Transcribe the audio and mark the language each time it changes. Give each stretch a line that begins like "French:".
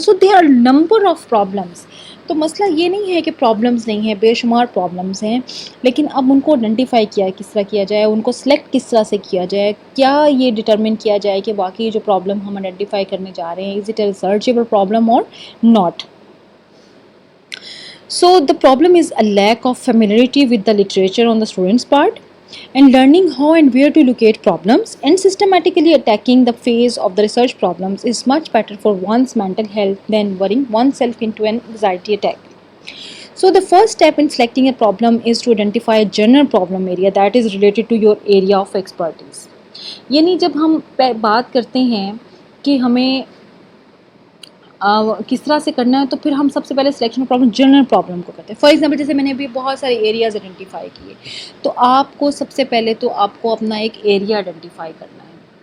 English: So there are number of problems.
Urdu: تو مسئلہ یہ نہیں ہے کہ پرابلمس نہیں ہیں, بے شمار پرابلمس ہیں, لیکن اب ان کو آئیڈینٹیفائی کس طرح کیا جائے, ان کو سلیکٹ کس طرح سے کیا جائے, کیا یہ ڈٹرمن کیا جائے کہ واقعی جو پرابلم ہم آئیڈینٹیفائی کرنے جا رہے ہیں
English: Is it a researchable problem اور not. So the problem is a lack of familiarity with the literature on the student's part, and learning how and where to locate problems and systematically attacking the phase of the research problems is much better for one's mental health than worrying oneself into an anxiety attack. So the first step in selecting a problem is to identify a general problem area that is related to your area of expertise.
Urdu: یعنی جب ہم بات کرتے ہیں کہ ہمیں کس طرح سے کرنا ہے تو پھر ہم سب سے پہلے سلیکشن پرابلم جنرل پرابلم کو کرتے ہیں.
English: for example
Urdu: جیسے میں نے ابھی بہت سارے ایریاز آئیڈینٹیفائی کیے, تو آپ کو سب سے پہلے تو آپ کو اپنا ایک ایریا آئیڈینٹیفائی کرنا ہے.